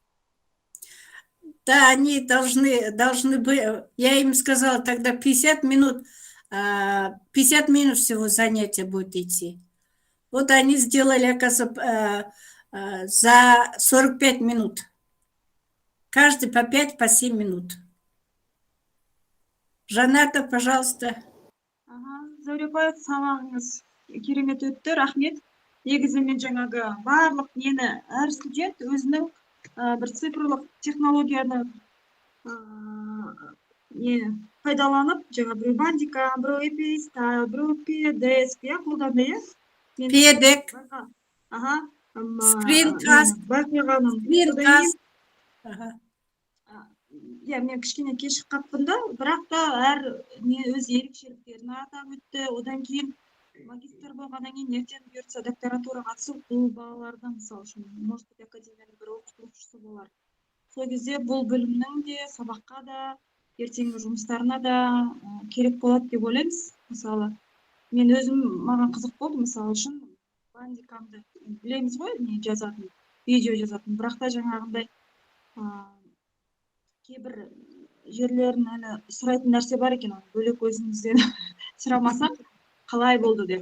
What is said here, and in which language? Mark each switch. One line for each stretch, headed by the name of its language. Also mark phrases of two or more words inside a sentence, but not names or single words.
Russian: Да, они должны быть, я им сказала тогда 50 минут всего занятия будет идти. Вот они сделали, оказывается, за 45 минут. Каждый по 5, по 7 минут. Жаната, пожалуйста.
Kazakh: Зауре апай, сабағыңыз керемет өтті, рахмет. Негізі мен жаңағы барлық нені әр студент өзінің бір цифрлық технологияны пайдаланып, жаңа біреу бандика, біреу эпистайл, біреу педеск, қолданды, Педек. Скринкаст. Мен кішкене кешіп қаппын да, бірақ та әр өз ерекшеліктерін атап өтті. Одан кейін магистр болғаннан кейін ертең бұйыртса докторатураға түсіп, бұл балалардың, мысалы үшін,
Russian: может быть,
Kazakh: академияның бір оқытушысы болар. Сол кезде бұл білімнің де сабаққа да, ертеңгі жұмыстарына да керек болады деп ойлаймыз. Мысалы, мен өзім, маған қызық болды, мысалы үшін, бандикамды білеміз ғой, не жазатын, видео жазатын, бірақ та жаңағындай кейбір жерлерін сұрайтын нәрсе бар екен, бөлек өзіңізден сұрамасақ, қалай болды деп.